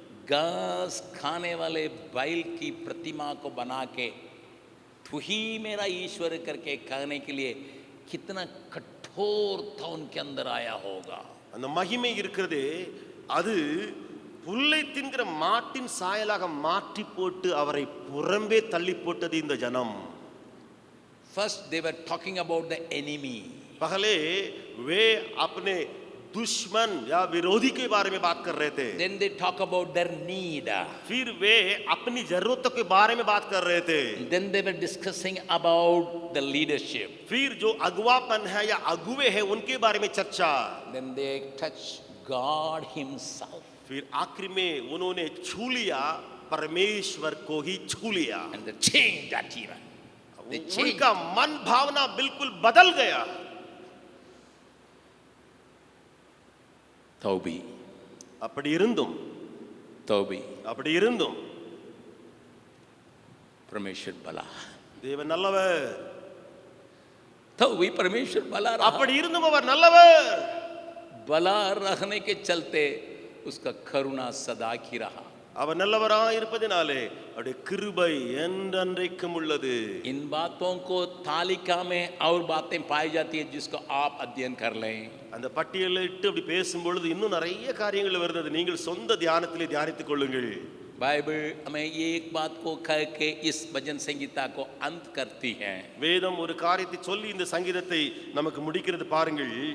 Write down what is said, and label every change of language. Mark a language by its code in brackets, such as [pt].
[hi] घास खाने वाले बैल की प्रतिमा को बना के तू ही मेरा ईश्वर करके कहने के लिए कितना कठोरता उनके अंदर आया होगा। [ta] அந்த மகிமை இருக்கிறதே, அது புல்லை தின்கிற மாட்டின் சாயலாக மாற்றி போட்டு அவரை புறம்பே தள்ளி போட்டது இந்த ஜனம். [en] First they were talking about the enemy. [hi] पहले वे अपने दुश्मन या विरोधी के बारे में बात कर रहे थे. [en] Then they talk about their need. [hi] फिर वे अपनी जरूरतों के बारे में बात कर रहे थे. [en] Then they were discussing about the leadership. [hi] फिर जो अगुवापन है या अगुवे है उनके बारे में चर्चा. [en] Then they touch God himself. [hi] फिर आखिर में उन्होंने छू लिया, परमेश्वर को ही छू लिया. [en] And they changed that even. They changed. [hi] उनका मन भावना बिल्कुल बदल गया. तौबी [ta] அப்படி இருந்தும் [hi] तौबी [ta] அப்படி இருந்தும் [hi] परमेश्वर भला, [ta] தேவன் நல்லவர். [hi] तौबी परमेश्वर भला रहा। [ta] அப்படி இருந்தும் அவர் நல்லவர். [hi] भला रहने के चलते उसका करुणा सदा की रहा। [ta] அவர் நல்லவராய் இருப்பதினாலே அவருடைய கிருபை என்றென்றைக்கும் உள்ளது. [hi] इन बातों को तालिका में और बातें पाई जाती है जिसको आप अध्ययन कर लें। [ta] அந்த பட்டியலில் இட்டு அப்படி பேசும் பொழுது இன்னும் நிறைய காரியங்கள் வருது. நீங்கள் சொந்த தியானத்திலே தியானித்துக் கொள்ளுங்கள். [hi] बाइबल हमें ये एक बात को कह के इस भजन संगीता को अंत करती है। [ta] வேதம் ஒரு காரியத்தை சொல்லி இந்த சங்கீதத்தை நமக்கு முடிக்கிறது பாருங்கள்.